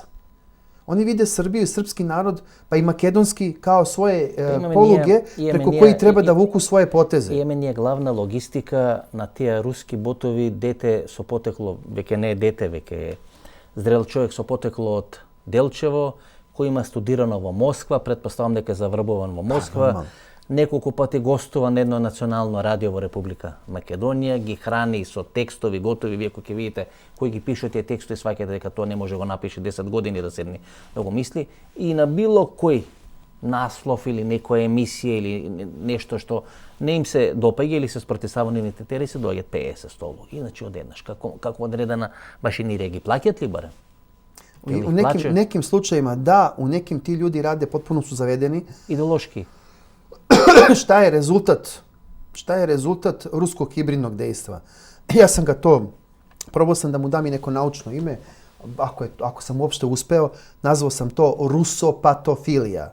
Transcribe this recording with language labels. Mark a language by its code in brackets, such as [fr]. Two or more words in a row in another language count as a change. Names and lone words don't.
[sr] Oni vide Srbiju i srpski narod, pa i makedonski, kao svoje poluge preko koji treba da vuku svoje poteze. [mk] Јемен је главна логистика на тија руски ботови, дете со потекло, веќе не дете, веќе је зрел човјек со потекло од Делчево, који има студирано во Москва, претпостављам дека је заврбован во Москва. Неколку пати гостува на едно национално радио во Република Македонија, ги храни со текстови готови, вие кои ќе видите кои ги пишат тие текстови, сваќате дека тоа не може го напише 10 години да седне да го мисли, и на било кој наслов или некоја емисија или нешто што не им се допаѓа или се спротивстава нивните интереси, доаѓаат 50-100 луѓе. Иначе одеднаш како одредена машинерија ги плаќаат ли барем? [sr] U nekim slučajima da, u nekim ti ljudi rade, potpuno su zavedeni. Ideološki. Šta je rezultat ruskog hibridnog dejstva? Ja sam ga probao sam da mu dam i neko naučno ime, ako sam uopšte uspeo, nazvao sam to rusopatofilija.